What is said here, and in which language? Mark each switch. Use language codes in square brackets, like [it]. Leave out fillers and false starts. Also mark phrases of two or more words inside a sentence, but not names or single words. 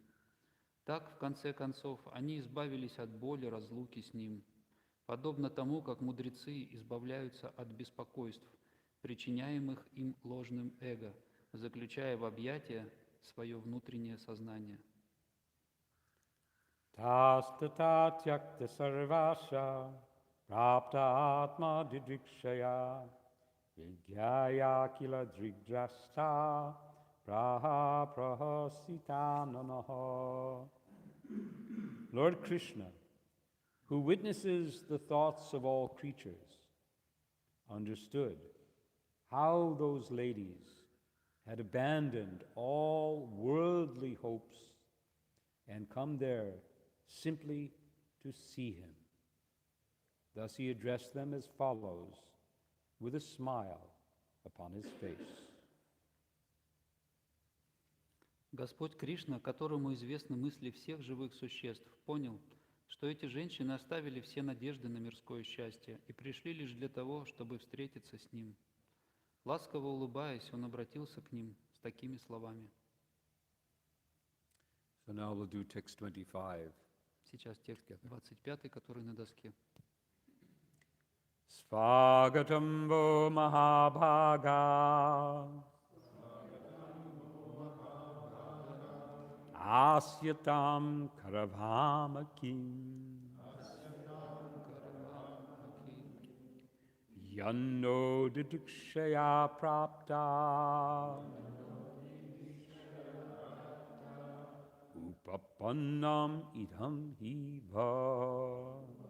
[ru] Так, в конце концов, они избавились от боли разлуки с ним, подобно тому, как мудрецы избавляются от беспокойств, причиняемых им ложным эго, заключая в объятия свое внутреннее сознание». [sa] Tastata tyakta sarvasya prapta atma didrikshaya vigyaya kila drigdrasta praha prahasita nanaha. [en] Lord Krishna, who witnesses the thoughts of all creatures, understood how those ladies had abandoned all worldly hopes and come there simply to see him. Thus he addressed them as follows, with a smile upon his face. [ru] Господь Кришна, которому известны мысли всех живых существ, понял, что эти женщины оставили все надежды на мирское счастье и пришли лишь для того, чтобы встретиться с ним. Ласково улыбаясь, он обратился к ним с такими словами. [en] So now we'll do text 25. [ru] Сейчас текст 25, который на доске. [sa] Svagatam vo mahabhaga asyatam karavamakim yanno didikshaya prapta upapannam idham hiva.